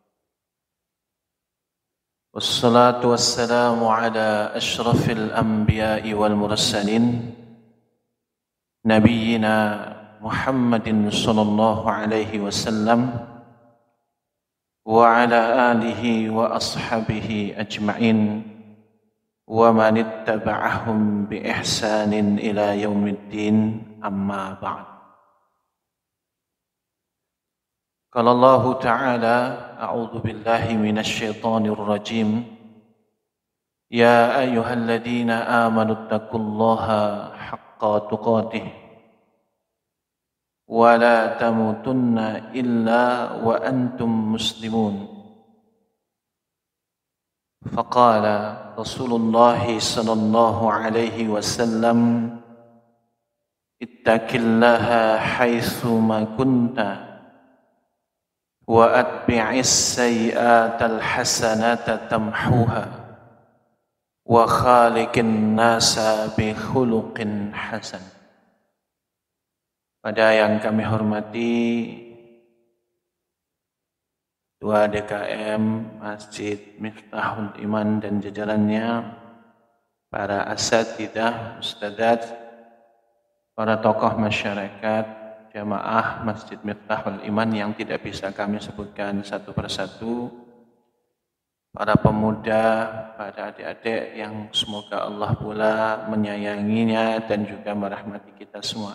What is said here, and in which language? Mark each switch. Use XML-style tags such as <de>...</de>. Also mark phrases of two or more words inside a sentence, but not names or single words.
<ar>والصلاة والسلام على أشرف الأنبياء والمرسلين نبينا محمد صلى الله عليه وسلم وعلى آله وأصحابه أجمعين ومن تبعهم بإحسان إلى يوم الدين، أما بعد. قال الله تعالى، أعوذ بالله من الشيطان الرجيم. يا أيها الذين آمنوا اتقوا الله حق تقاته ولا تموتن إلا وأنتم مسلمون. فقال رسول الله صلى الله عليه وسلم، اتق الله حيثما كنت وأتبع السيئة الحسنة تمحها وخالق الناس بخلق حسن.</ar> <id>Pada yang kami hormati Ketua DKM Masjid Miftahul Iman dan jajarannya, para asatidzah, ustadzat, para tokoh masyarakat, jamaah Masjid Miftahul Iman yang tidak bisa kami sebutkan satu persatu, para pemuda, para adik-adik yang semoga Allah pula menyayanginya dan juga merahmati kita semua.</id>